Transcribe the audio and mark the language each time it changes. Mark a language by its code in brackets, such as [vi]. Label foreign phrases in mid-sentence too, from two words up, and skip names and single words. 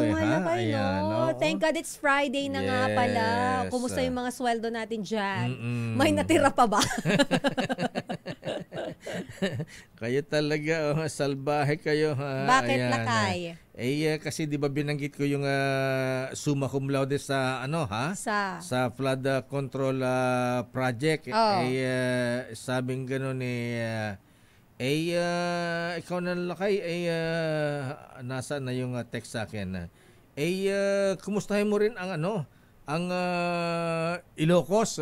[tl] Ayan, [en] thank God it's Friday na nga pala. [tl] Kumusta yung mga sweldo natin dyan? May natira pa ba? Kayo talaga, salbahe kayo. Bakit lakay? Kasi di ba binanggit ko yung [la] summa cum laude [tl] sa sa [en] flood control project. [tl] Sabing gano'n ikaw na lakay, nasa na yung text sa akin. Kumustahin mo rin ang Ilocos.